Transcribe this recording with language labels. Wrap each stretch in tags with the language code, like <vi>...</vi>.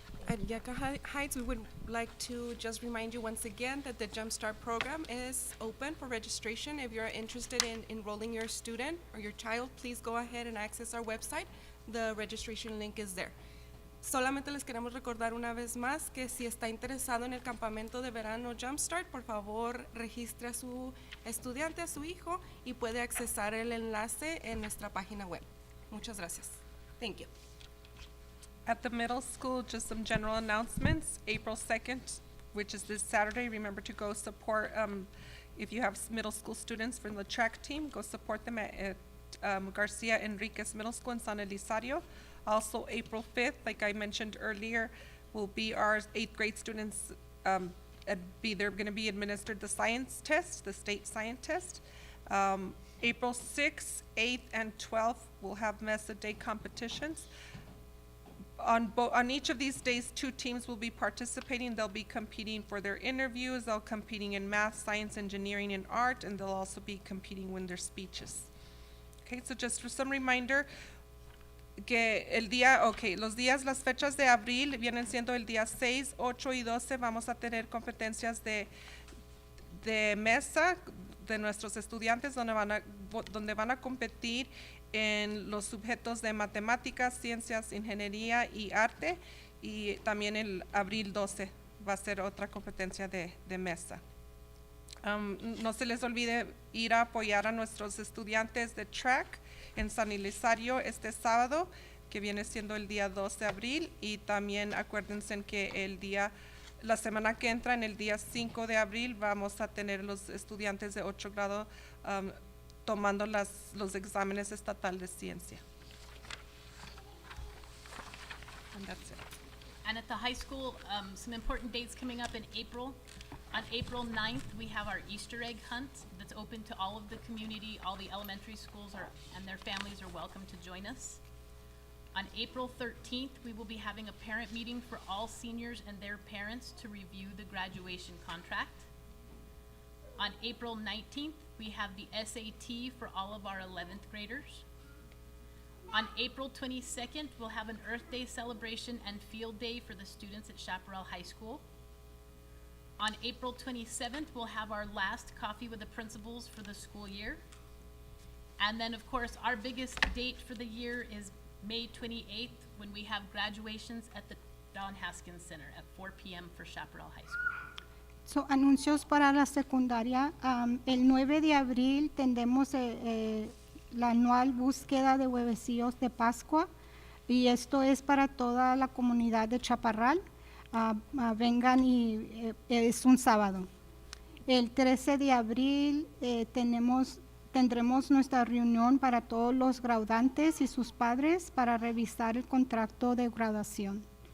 <en>At Yucca Heights, we would like to just remind you once again that the Jumpstart program is open for registration. If you're interested in enrolling your student or your child, please go ahead and access our website. The registration link is there.</en> <es>Solamente les queremos recordar una vez más que si está interesado en el campamento de verano Jumpstart, por favor registre a su estudiante, a su hijo, y puede accesar el enlace en nuestra página web. Muchas gracias.</es> <en>Thank you. At the middle school, just some general announcements. April 2nd, which is this Saturday, remember to go support, if you have middle school students from the track team, go support them at Garcia Enriquez Middle School in San Elizario. Also, April 5th, like I mentioned earlier, will be our 8th grade students, they're gonna be administered the science test, the state science test. April 6th, 8th, and 12th, we'll have Mesa Day competitions. On each of these days, 2 teams will be participating. They'll be competing for their interviews, they'll competing in math, science, engineering, and art, and they'll also be competing with their speeches. Okay, so just for some reminder,</en> <es>que los días, las fechas de abril vienen siendo el día 6, 8 y 12, vamos a tener competencias de mesa de nuestros estudiantes donde van a competir en los sujetos de matemáticas, ciencias, ingeniería y arte, y también el abril 12 va a ser otra competencia de mesa. No se les olvide ir a apoyar a nuestros estudiantes de track en San Elizario este sábado, que viene siendo el día 2 de abril, y también acuérdense que la semana que entra, en el día 5 de abril, vamos a tener los estudiantes de 8 grado tomando los exámenes estatal de ciencia.</es> <en>And that's it. And at the high school, some important dates coming up in April. On April 9th, we have our Easter egg hunt that's open to all of the community. All the elementary schools and their families are welcome to join us. On April 13th, we will be having a parent meeting for all seniors and their parents to review the graduation contract. On April 19th, we have the SAT for all of our 11th graders. On April 22nd, we'll have an Earth Day celebration and field day for the students at Chaparral High School. On April 27th, we'll have our last coffee with the principals for the school year. And then, of course, our biggest date for the year is May 28th, when we have graduations at the Don Haskins Center at 4 p.m. for Chaparral High School.</en> <es>So, anuncios para la secundaria. El 9 de abril tendremos la anual búsqueda de huevecillos de Pascua, y esto es para toda la comunidad de Chaparral. Vengan, y es un sábado. El 13 de abril tendremos nuestra reunión para todos los graduantes y sus padres para revisar el contrato de graduación.</es>